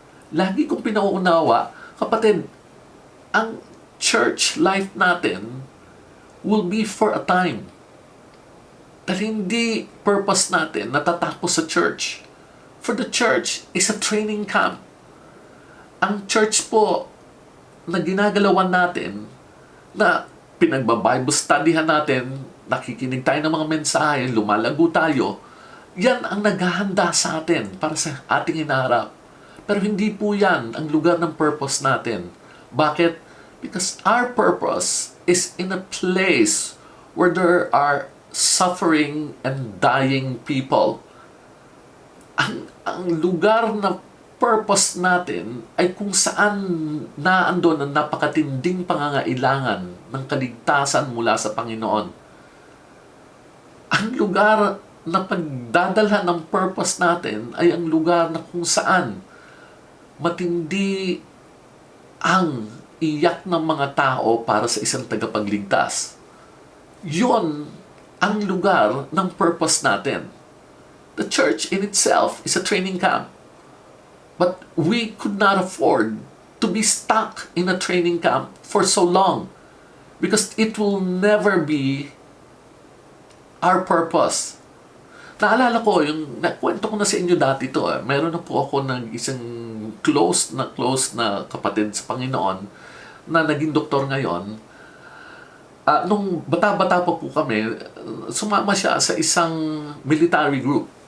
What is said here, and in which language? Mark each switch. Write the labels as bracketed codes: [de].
[tl] Lagi kong pinauunawa, kapatid, ang church life natin [en] will be for a time. [tl] Dahil hindi purpose natin natatapos sa church. [en] For the church is a training camp. [tl] Ang church po na ginagalawan natin, na pinagba-Bible studyhan natin, nakikinig tayo ng mga mensahe, lumalago tayo, yan ang naghahanda sa atin para sa ating inaharap. Pero hindi po yan ang lugar ng purpose natin. Bakit? [en] Because our purpose is in a place where there are suffering and dying people. [tl] Ang lugar na purpose natin ay kung saan naandun ang napakatinding pangangailangan ng kaligtasan mula sa Panginoon. Ang lugar na pagdadalhan ng purpose natin ay ang lugar na kung saan matindi ang iyak ng mga tao para sa isang tagapagligtas. Yun ang lugar ng purpose natin. [en] The church in itself is a training camp. But we could not afford to be stuck in a training camp for so long because it will never be our purpose. [tl] Naalala ko, yung nakwento ko na sa inyo dati to. Meron na po ako ng isang close na kapatid sa Panginoon na naging doktor ngayon. Nung bata-bata pa po kami, sumama siya sa isang military group.